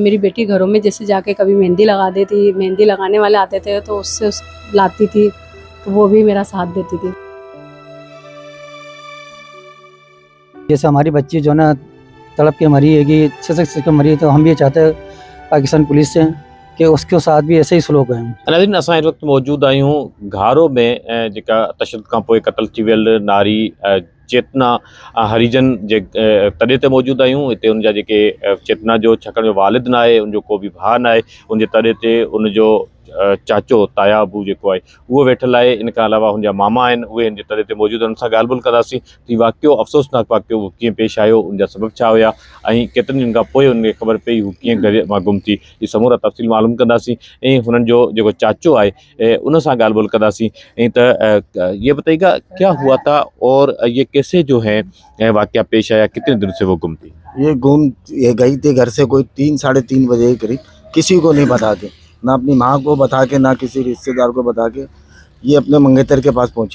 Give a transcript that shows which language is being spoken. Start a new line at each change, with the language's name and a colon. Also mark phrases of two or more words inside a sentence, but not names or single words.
Urdu: میری بیٹی گھروں میں جیسے جا کے کبھی مہندی لگا دیتی، مہندی لگانے والے آتے تھے تو اس سے لاتی تھی، تو وہ بھی میرا ساتھ دیتی تھی. جیسے ہماری بچی جو نا تڑپ کے مری ہے کہ سشکت کے مری ہے، تو ہم بھی چاہتے ہیں پاکستان پولیس سے کہ اس کے ساتھ بھی ایسے ہی سلوک ہے.
Sindhi: नाज़रीन, असां इस वक्त मौजूद आहियूं घारो में जेका तशद्दुद खां पोइ क़त्ल थी वियल नारी चेतना हरिजन जे तॾे ते मौजूद आहियूं। हिते उनजा जेके चेतना जो छाकाणि वालिद न आहे, उनजो को बि भाउ न आहे, उनजे तॾे ते उनजो चाचो ताया अबू जेको आहे उहो वेठल आहे। इन खां अलावा उनजा मामा आहिनि, उहे हिन जे तॾे ते मौजूद आहिनि। उनसां ॻाल्हि ॿोल कंदासीं कि वाक़ियो अफ़सोसनाक वाक़ियो कीअं पेश आयो, उनजा सबब छा हुया ऐं केतिरनि ॾींहंनि खां पोइ उनखे ख़बर पई हू कीअं घर मां गुम थी। ये समूरा तफ़सील मालूम कंदासीं ऐं हुननि जो जेको चाचो आहे उन सां ॻाल्हि ॿोल कंदासीं। ऐं त
Urdu: یہ بتائیے گا کیا ہوا تھا اور یہ کیسے جو ہے واقعہ پیش آیا، کتنے دن سے وہ گم تھی? یہ گئی تھی گھر سے کوئی 3-3:30 بجے کے قریب، کسی کو نہیں بتا کے، نہ اپنی ماں کو بتا کے، نہ کسی رشتے دار کو بتا کے یہ اپنے منگیتر کے پاس پہنچی.